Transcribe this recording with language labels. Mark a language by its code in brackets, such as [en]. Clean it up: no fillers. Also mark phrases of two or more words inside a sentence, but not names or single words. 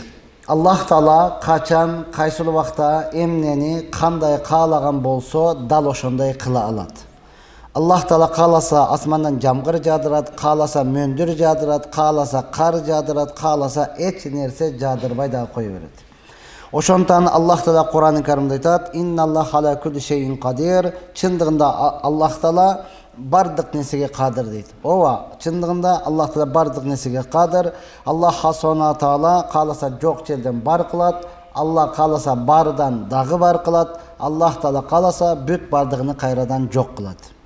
[ky] Аллах Таала качан, кайсыл убакта эмнени кандай каалаган болсо, дал ошондой кыла алат. Аллах Таала кааласа асмандан жамгыр жаадырат, кааласа мөндүр жаадырат, кааласа кар жаадырат, кааласа эч нерсе жаадырбай да кое берет. Ошондон Аллах Таала Кур'ан-ы Каримде айтат: [ar] "إن الله على كل شيء قدير". [ky] Чындыгында Аллах Таала бардык нерсеге кадыр дейт. Ооба, чындыгында Аллах Таала бардык нерсеге кадыр. [ar] الله سبحانه تعالى [ky] кааласа жок жерден бар кылат, Аллах кааласа бардан дагы бар кылат, Аллах Таала кааласа бүт бардыгын кайрадан жок кылат.